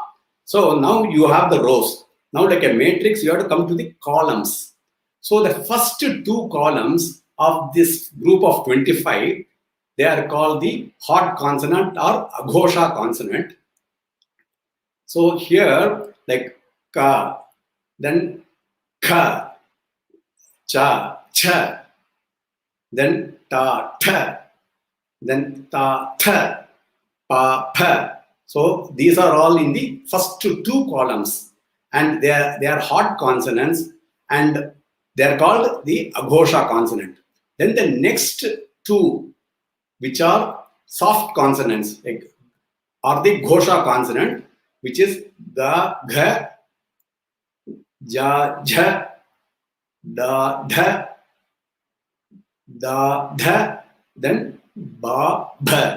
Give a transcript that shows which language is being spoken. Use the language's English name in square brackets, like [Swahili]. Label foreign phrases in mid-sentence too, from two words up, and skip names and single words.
[English] So now you have the rows. Now, like a matrix, you have to come to the columns. So the first 2 columns of this group of 25, they are called the hot consonant or aghosha consonant. So here, like ka, then ka, cha, cha, then ta, tha, then ta, tha, pa, pa. So these are all in the first 2 columns, and they are hot consonants, and they are called the aghosha consonant. Then the next 2, which are soft consonants, like, are the ghosha consonant, which is ga, gha, ja, jha, da, dha, da, dha, then ba, bha.